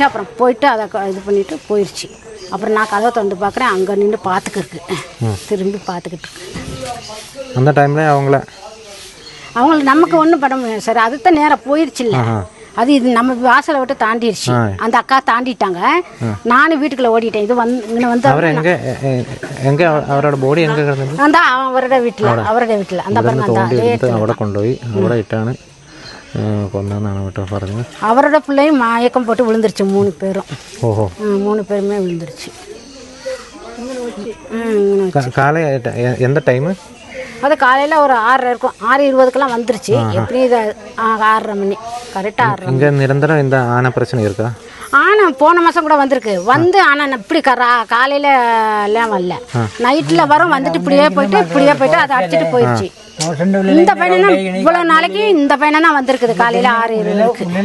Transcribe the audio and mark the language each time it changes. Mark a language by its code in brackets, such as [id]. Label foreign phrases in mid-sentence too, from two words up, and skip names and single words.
[ta] அப்புறம் போயிட்டு அதை இது பண்ணிவிட்டு போயிடுச்சு. அப்புறம் நான் கதவை திறந்து பார்க்குறேன், அங்கே நின்று பார்த்துக்கிருக்கு, திரும்பி பார்த்துக்கிட்டு இருக்கு. அந்த டைமில் அவங்கள நமக்கு ஒன்றும் பண்ண முடியாது சார். அதுதான் நேராக போயிடுச்சு இல்லை. அது இது நம்ம வாசலை விட்டு தாண்டிடுச்சு. அந்த அக்கா தாண்டிட்டாங்க. நானும் வீட்டுக்குள்ள ஓடிட்டேன். இது இங்கே வந்து [ml] അവരുടെ ബോഡി എങ്ക കിടന്നത്? [ta] அந்த அவரோட வீட்டில் அந்த பாருங்க [ml] അവിടെ കൊണ്ടുപോയി അവിടെ ഇട്ടാണ് കൊന്നെന്നാണ് കേട്ടോ പറഞ്ഞത്. [ta] அவரோட பிள்ளையும் மயக்கம் போட்டு விழுந்துருச்சு 3 பேரும். ഓഹോ 3 பேருமே விழுந்துருச்சு. [ml] കാലയായിട്ട് എന്താ ടൈം? [ta] அது காலையில் ஒரு 6:30 இருக்கும். 6:20க்கெல்லாம் வந்துருச்சு. எப்படி இது 6:30 மணி கரெக்டாக 6:30. இங்கே நிரந்தரம் இந்த ஆனை பிரச்சனை இருக்கா? ஆனா போன மாசம் கூட வந்திருக்கு. வந்து ஆனா இப்படி காலையில எல்லாம் வரல, நைட்ல வரும். வந்துட்டு இப்படியே போயிட்டு அதை அடிச்சுட்டு போயிடுச்சு. இந்த பையனா இவ்வளவு நாளைக்கு இந்த பையனா தான் வந்திருக்குது காலையில 6:20.